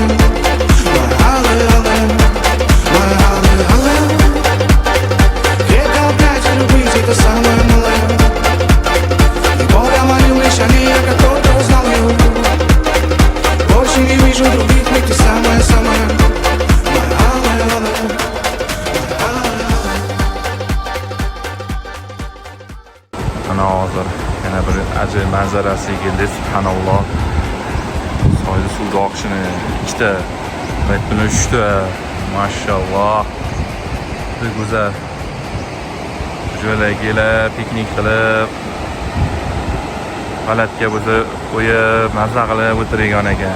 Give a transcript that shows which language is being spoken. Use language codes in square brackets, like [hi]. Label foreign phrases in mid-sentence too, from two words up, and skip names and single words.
[ru] Моя алая, алая, моя алая, алая, крепко обнять и любить — это самое малое. И Бога молил лишь о ней, я как только узнал ее. Больше не вижу других, ведь ты самая-самая. Моя алая, алая, моя алая, алая. [uz] Ana hozir yana bir ajoyib manzarasiga keldik. Subhanalloh. Soyda suvda oqishini ikkita, bilan 3ta. Mashalloh. Juda go'zal. Joylarga kelib, piknik qilib, palatga bo'lsa qo'yib, mazza qilib o'tirgan ekan.